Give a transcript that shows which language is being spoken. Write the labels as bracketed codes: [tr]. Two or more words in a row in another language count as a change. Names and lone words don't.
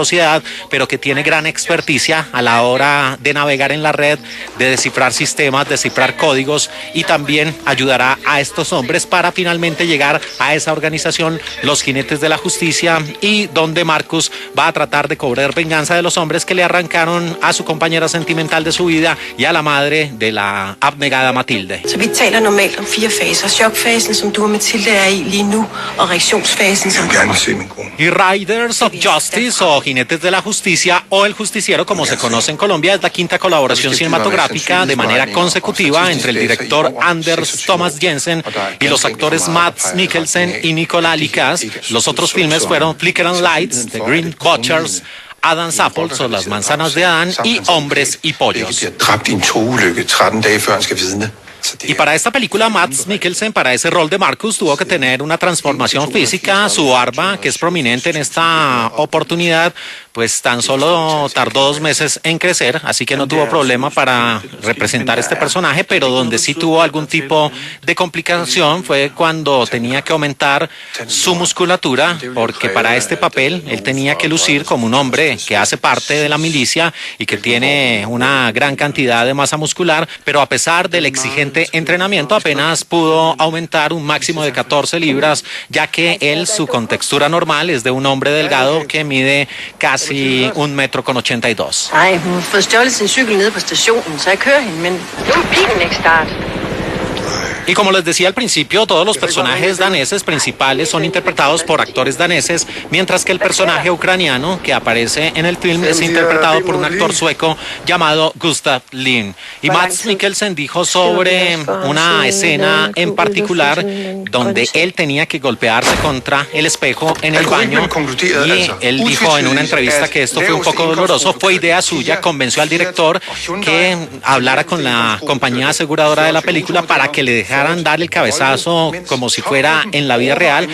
[es] sociedad, pero que tiene gran experticia a la hora de navegar en la red, de descifrar sistemas, descifrar códigos, y también ayudará a estos hombres para finalmente llegar a esa organización, los Jinetes de la Justicia, y donde Marcus va a tratar de cobrar venganza de los hombres que le arrancaron a su compañera sentimental de su vida y a la madre de la abnegada Matilde. [da] Så vi taler normalt om 4 faser. Chokfasen, som du og Mathilde er i lige nu, og reaktionsfasen, som... Jeg vil gerne se min kone. [es] Y Riders of Justice, o Jinetes de la Justicia, o El Justiciero, como se conoce en Colombia, es la 5ª colaboración cinematográfica de manera consecutiva entre el director Anders Thomas Jensen y los actores Mads Mikkelsen y Nicola Likas. Los otros filmes fueron Flicker and Lights, The Green Butchers, Adam's Apples, o Las Manzanas de Adán, y Hombres y Pollos. [da] Dræbt i en togulykke 13 dage før han skal vidne. [es] Y para esta película, Mads Mikkelsen, para ese rol de Marcus, tuvo que tener una transformación física. Su barba, que es prominente en esta oportunidad, pues tan solo tardó 2 meses en crecer, así que no tuvo problema para representar este personaje, pero donde sí tuvo algún tipo de complicación fue cuando tenía que aumentar su musculatura, porque para este papel él tenía que lucir como un hombre que hace parte de la milicia y que tiene una gran cantidad de masa muscular, pero a pesar del exigente entrenamiento apenas pudo aumentar un máximo de 14 libras, ya que él, su contextura normal es de un hombre delgado que mide casi 1,82 m. [da] Ej, hun har fået stjålet sin cykel nede på stationen, så jeg kører hende, men nu vil bilen ikke starte. [es] Y como les decía al principio, todos los personajes daneses principales son interpretados por actores daneses, mientras que el personaje ucraniano que aparece en el film es interpretado por un actor sueco llamado Gustav Lind. Y Mads Mikkelsen dijo sobre una escena en particular donde él tenía que golpearse contra el espejo en el baño, y él dijo en una entrevista que esto fue un poco doloroso, fue idea suya, convenció al director que hablara con la compañía aseguradora de la película para que le dejaran dar el cabezazo como si fuera en la vida real.